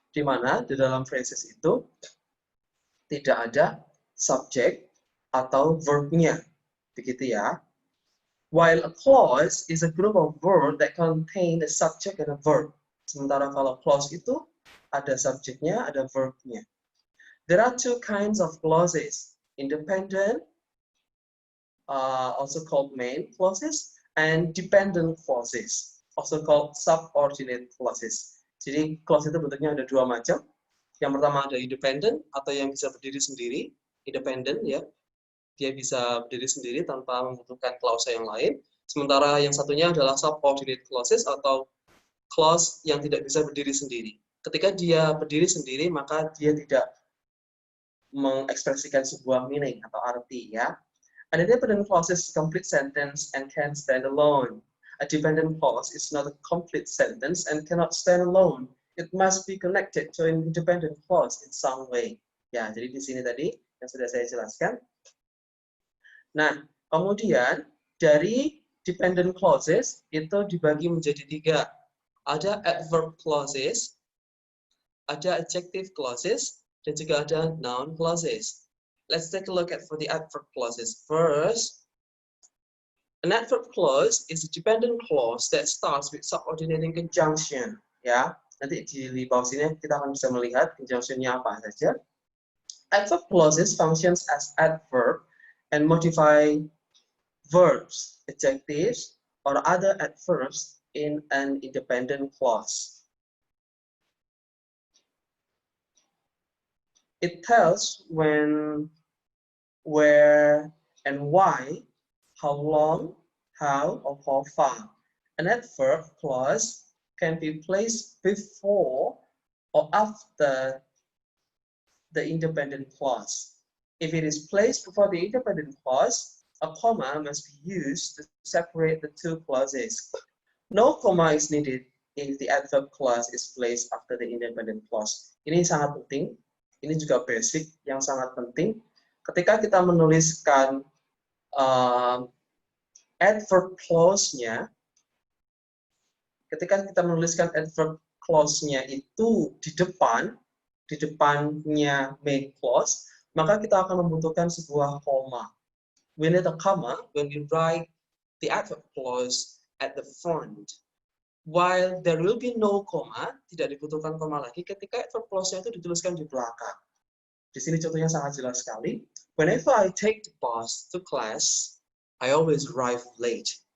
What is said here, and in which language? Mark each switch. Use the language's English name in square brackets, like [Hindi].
[Indonesian] Di mana di dalam phrases itu tidak ada subject atau verbnya. Begitu ya. [English] While a clause is a group of words that contain a subject and a verb. [Indonesian] Sementara kalau clause itu ada subjeknya, ada verbnya. [English] There are two kinds of clauses. Independent, also called main clauses, and dependent clauses, also called subordinate clauses. [Indonesian] Jadi clause itu bentuknya ada dua macam. Yang pertama ada independent atau yang bisa berdiri sendiri, independent ya. Dia bisa berdiri sendiri tanpa membutuhkan klausa yang lain. Sementara yang satunya adalah subordinate clauses atau clause yang tidak bisa berdiri sendiri. Ketika dia berdiri sendiri, maka dia tidak mengekspresikan sebuah meaning atau arti ya. [English] An independent clause is a complete sentence and can stand alone. A dependent clause is not a complete sentence and cannot stand alone. It must be connected to an independent clause in some way. [Indonesian] Ya, jadi di sini tadi yang sudah saya jelaskan. Nah, kemudian dari dependent clauses itu dibagi menjadi tiga. Ada adverb clauses, ada adjective clauses, dan juga ada noun clauses. [English] Let's take a look at for the adverb clauses. First, an adverb clause is a dependent clause that starts with subordinating conjunction. [Indonesian] Ya, nanti di bawah sini kita akan bisa melihat conjunctionnya apa saja. [English] Adverb clauses functions as adverb and modify verbs, adjectives, or other adverbs in an independent clause. It tells when, where, and why, how long, how, or how far. An adverb clause can be placed before or after the independent clause. If it is placed before the independent clause, a comma must be used to separate the two clauses. No comma is needed if the adverb clause is placed after the independent clause. [Indonesian] Ini sangat penting. Ini juga basic yang sangat penting. Ketika kita menuliskan adverb clause-nya, ketika kita menuliskan adverb clause-nya itu di depannya main clause, maka kita akan membutuhkan sebuah koma. [English] We need a comma when we write the adverb clause at the front. While there will be no comma, [Indonesian] tidak dibutuhkan koma lagi ketika adverb clause-nya itu dituliskan di belakang. Di sini contohnya sangat jelas sekali. [English] Whenever I take the bus to class, I always arrive late.